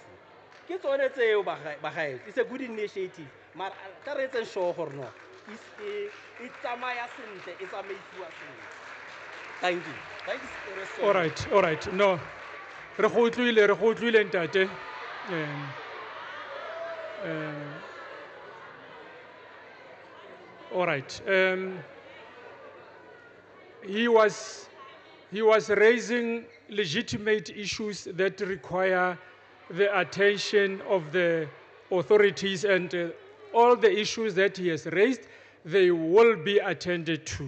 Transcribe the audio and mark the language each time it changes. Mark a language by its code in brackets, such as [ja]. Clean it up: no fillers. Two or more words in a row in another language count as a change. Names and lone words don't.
[tn] Ke tsone tseo bagae. [en] It's a good initiative. [tn] But ka re etse sure gore no e tsamaya sentle, e tsamaisiwa sentle. [en] Thank you. Thank you so much. All right. No. [tn] Re go utlwile ntate. [en] All right. He was raising legitimate issues that require the attention of the authorities, and all the issues that he has raised, they will be attended to.